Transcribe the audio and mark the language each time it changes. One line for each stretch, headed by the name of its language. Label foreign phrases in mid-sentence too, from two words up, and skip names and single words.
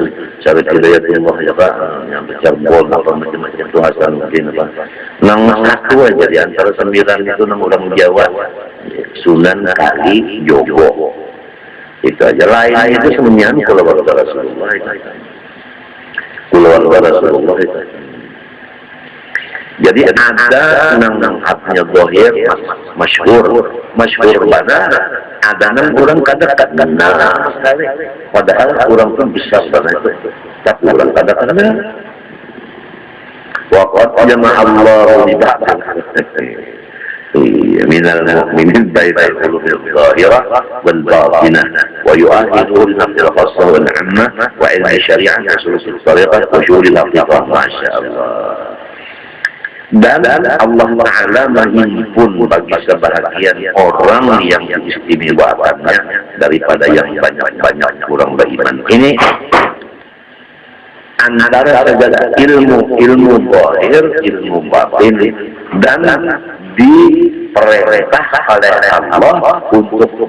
Indonesian: Syarif Hidayatullah ya kan, yang Cirebon apa macam-macam itu Hasanuddin apa.
Banjar: Nang satu aja di antara 9 itu nang orang Jawa.
Indonesian: Sunan Kali Jogo itu aja, lain itu semuanya keluarga Rasulullah itu. Keluarga Rasulullah itu.
Banjar: Jadi ada nang hatnya zahir masyhur benar, ada nang orang kada kenal sekali, padahal orang pun besar banget itu, tapi orang kada kenal.
Arabic: وقد جمع الله لبعض من المؤمنين بين القلوب الظاهرة والباطنة ويؤهلون في الخاصة والعامة وعلم الشريعة وسلوك الطريقة وشؤون الحقيقة ما شاء الله.
Indonesian: Dan Allah Ta'ala menghimpun bagi sebahagian orang yang istimewaannya daripada yang banyak kurang beriman. Ini antara segala ilmu zahir, ilmu batin, dan diperintah oleh Allah untuk